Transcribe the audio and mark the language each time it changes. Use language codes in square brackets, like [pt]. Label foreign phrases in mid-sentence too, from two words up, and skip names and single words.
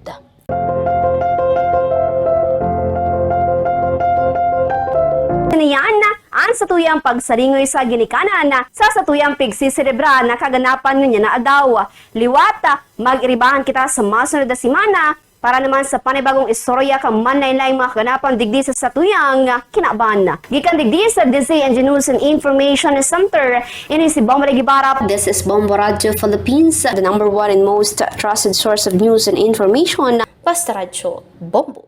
[bik] Yan ang satuyang pagsaringoy sa ginikanan sa satuyang pigsiselebra na kaganapan nga na adaw. Liwata, mag-iribahan kita sa masunod na simana para naman sa panibagong istorya kang manlain-laing mga kaganapan digdi sa satuyang kinaaban. Gikan digdi sa DZNG News and Information Center, ini si Bombo Regibara. [en] This is Bombo Radio Philippines, the #1 and most trusted source of news and information. [bik] Basta Radio Bombo.